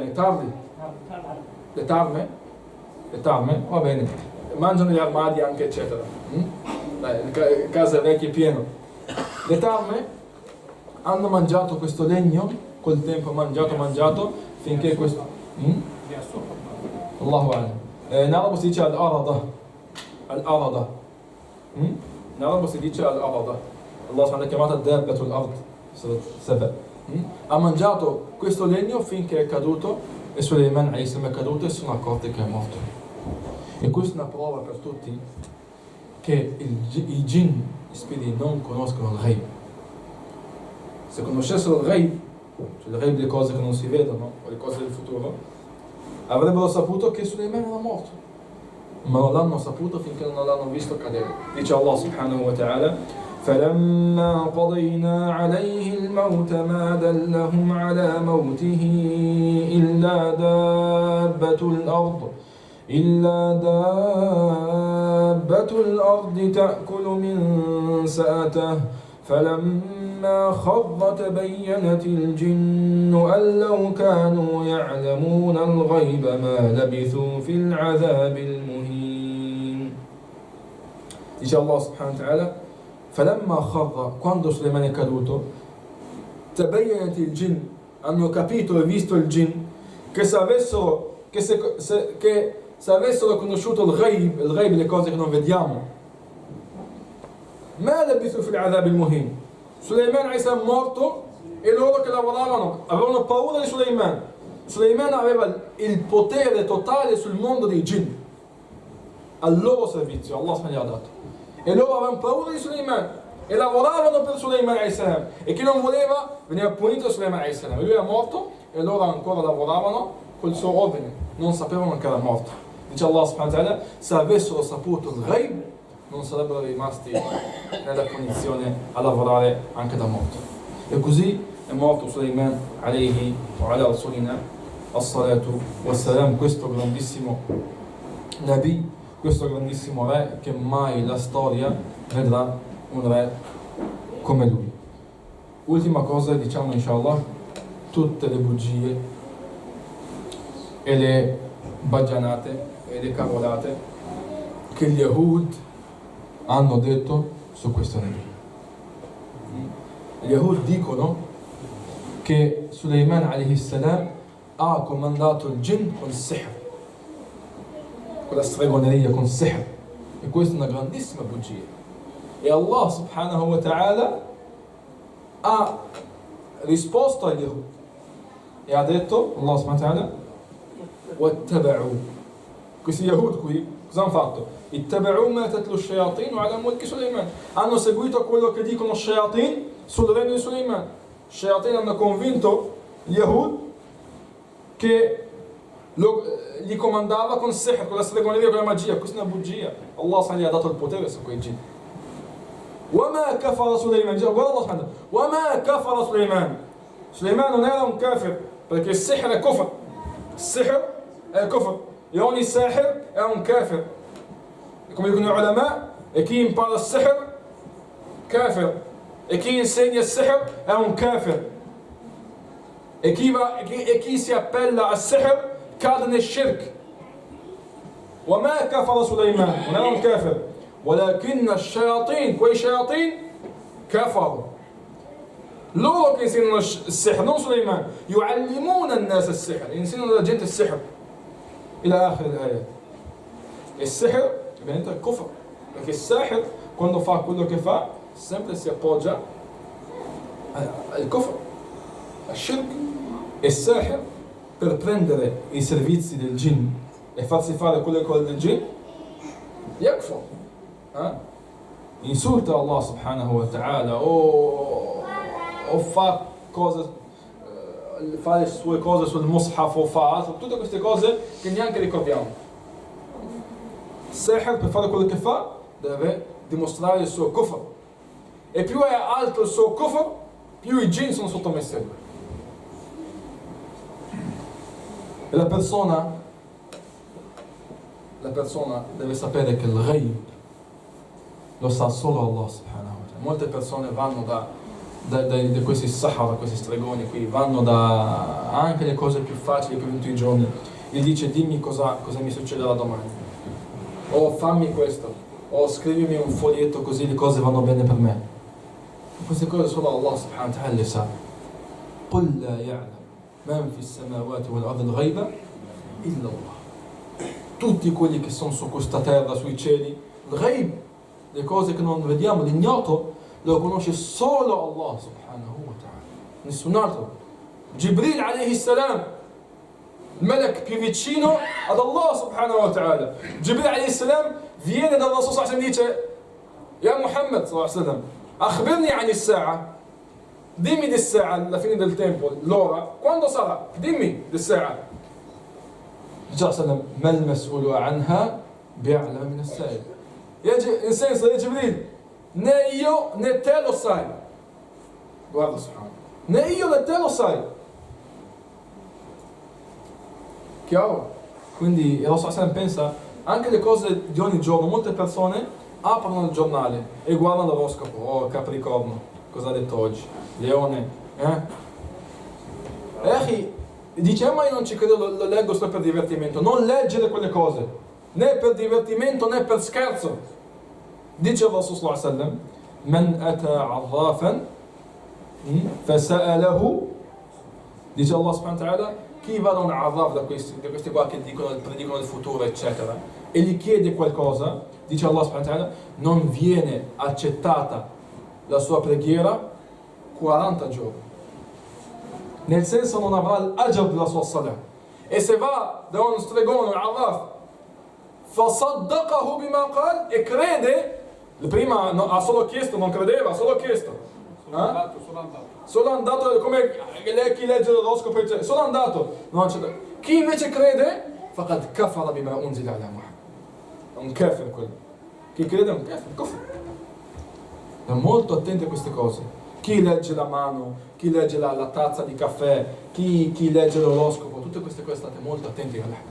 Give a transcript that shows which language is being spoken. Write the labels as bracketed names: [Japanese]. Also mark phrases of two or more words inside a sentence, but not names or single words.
[Italian] I tarli? Le tarme? Le tarme? Va bene. Mangiano gli armadi anche, eccetera. Le case vecchie pieno. Le tarme hanno mangiato questo legno, col tempo mangiato, finché questo... [Arabic] الله أعلم. [Italian] In arabo si dice al-arada. Al-arada. In arabo si dice al-arada. Allah l'ha chiamata [Arabic] دابة الأرض, [Italian] Saba. Ha mangiato questo legno finché è caduto e Suleiman è caduto e si sono accorti che è morto. E questa è una prova per tutti che i jinn, gli spiriti, non conoscono il ghaib. Se conoscessero il ghaib, cioè il ghaib delle cose che non si vedono o le cose del futuro, avrebbero saputo che Suleiman era morto, ma non l'hanno saputo finché non l'hanno visto cadere. [Arabic] Dice الله سبحانه وتعالى: فلما قضينا عليه الموت ما دلهم على موته إلا دابة الأرض تأكل من سأته فلما خر تبينت الجن أن لو كانوا يعلمون الغيب ما لبثوا في العذاب المهين. Dice الله سبحانه وتعالى: فلما خر, [Italian] quando Suleiman è caduto, [Arabic] تبينت الجن, [Italian] hanno capito e visto il jinn che se avessero conosciuto il ghaib, le cose che non vediamo, [Arabic] ما لبثوا في العذاب المهين. [Italian] Suleiman è morto e loro che lavoravano avevano paura di Suleiman. Suleiman aveva il potere totale sul mondo dei jinn al loro servizio, Allah gli ha dato, e loro avevano paura di Suleiman e lavoravano per Suleiman e chi non voleva veniva punito Suleiman e lui era morto e loro ancora lavoravano col suo ordine, non sapevano che era morto. Dice [Arabic] الله سبحانه وتعالى: [Italian] se avessero saputo il ghaib non sarebbero rimasti nella condizione a lavorare anche da morto. E così è morto Suleiman [Arabic] عليه وعلى رسولنا الصلاة والسلام, [Italian] questo grandissimo Nabi, questo grandissimo re che mai la storia vedrà un re come lui. Ultima cosa, diciamo inshallah, tutte le bugie e le baggianate e le cavolate che gli Yahud hanno detto su questo Nabi. Gli Yahud dicono che Suleiman [Arabic] عليه السلام [Italian] ha comandato il jinn con sihr, con la stregoneria, con sihr, e questa è una grandissima bugia. E [Arabic] الله سبحانه وتعالى [Italian] ha risposto agli Yahud e ha detto, [Arabic] الله سبحانه وتعالى: وَاتَّبَعُوا. [Italian] Questi Yahud qui cosa hanno fatto? [Arabic] اتَّبَعُوا مَا تَتْلُو الشَّيَاطِينُ عَلَى مُلْكِ سُلَيْمَانَ. [Italian] Hanno seguito quello che dicono shayatin sul regno di Suleiman. Shayatin hanno convinto gli Yahud che gli comandava con sihr, con la stregoneria, con la magia. Questa è una bugia. Allah gli ha dato il potere su quei jinn. [Arabic] وَمَا كَفَرَ سُلَيْمَانَ. Guarda الله سبحانه وتعالى: وَمَا كَفَرَ سُلَيْمَانَ. [Italian] Suleiman non era un kafir, perché il sihr è kufr. Il sihr è kufr. E ogni sahir è un kafir. Come dicono gli ulama, e chi impara il sihr, kafir. E chi insegna il sihr è un kafir. E chi si appella al sihr cade nel shirk. [Arabic] وَمَا كَفَرَ سُلَيْمَانَ. [Italian] Non era un kafir. [Arabic] ولكن الشياطين, quei shayatin, كفروا. [Italian] Loro che insegnano il sihr, non Suleiman. [Arabic] يعلمون الناس السحر, [Italian] insegnano alla gente il sihr. [Arabic] إلى آخر الآيات. [Italian] E il sihr diventa il kufr, perché il sahir, quando fa quello che fa, sempre si appoggia al kufr, al shirk. E il sahir, per prendere i servizi del jinn e farsi fare quelle cose del jinn, yakfur, insulta [Arabic] الله سبحانه وتعالى [Italian] o fa cose, fa le sue cose sul mushaf o fa altro, tutte queste cose che neanche ricordiamo. Il sahir, per fare quello che fa, deve dimostrare il suo kufr, e più è alto il suo kufr, più i jinn sono sottomessi a lui. E la persona deve sapere che il ghaib lo sa solo [Arabic] الله سبحانه وتعالى. [Italian] Molte persone vanno da questi sahara, questi stregoni qui, vanno da anche le cose più facili per tutti i giorni. Gli dice: dimmi cosa mi succederà domani, o fammi questo, o scrivimi un foglietto così le cose vanno bene per me. Queste cose solo [Arabic] الله سبحانه وتعالى [Italian] le sa. [Arabic] قُلْ لَا يَعْلَمْ مَنْ فِي السَّمَاوَاتِ وَالْأَرْضِ الْغَيْبَ إِلَّا اللَّهُ. [Italian] Tutti quelli che sono su questa terra, sui cieli, il ghaib, le cose che non vediamo, l'ignoto, lo conosce solo [Arabic] الله سبحانه وتعالى, [Italian] nessun altro. Jibril [Arabic] عليه السلام, [Italian] il melek più vicino ad [Arabic] الله سبحانه وتعالى. [Italian] Jibril [Arabic] عليه السلام [Italian] viene dal Rasul [Arabic] صلى الله عليه وسلم [Italian] e dice: [Arabic] يا محمد صلى الله عليه وسلم أخبرني عن الساعة, [Italian] dimmi di sa'a, alla fine del tempo, l'ora, quando sarà? Dimmi di sa'a. [Arabic] Dice صلى الله عليه وسلم ما المسؤول عنها بأعلم من السائل. [Italian] In senso, Jibril, né io né te lo sai. Guarda subhanahu, né io né te lo sai. Chiaro? Quindi il Rasul pensa anche le cose di ogni giorno. Molte persone aprono il giornale e guardano l'oroscopo. Oh, Capricorno, cosa ha detto oggi? Leone, E dice: ma io non ci credo, lo leggo solo per divertimento. Non leggere quelle cose, né per divertimento né per scherzo. Dice il [Arabic] Rasul صلى الله عليه وسلم من أتى عرافا فسأله, dice الله سبحانه وتعالى, [Italian] chi va da un arraf, da questi qua che predicono il futuro eccetera, e gli chiede qualcosa, dice [Arabic] الله سبحانه وتعالى, [Italian] non viene accettata la sua preghiera 40 giorni. Nel senso, non avrà l'ajr della sua salah. E se va da uno stregone, un arraf, [Arabic] فصدقه بما قال, [Italian] e crede, prima ha solo chiesto, non credeva, ha solo chiesto. Solo andato, come chi legge l'oroscopo, solo andato, non c'è. Chi invece crede, [Arabic] فقد كفر بما أنزل على محمد. [Italian] È un kafir quello. Chi crede è un kafir. Stiamo molto attenti a queste cose. Chi legge la mano, chi legge la tazza di caffè, chi legge l'oroscopo, tutte queste cose state molto attenti a Allah.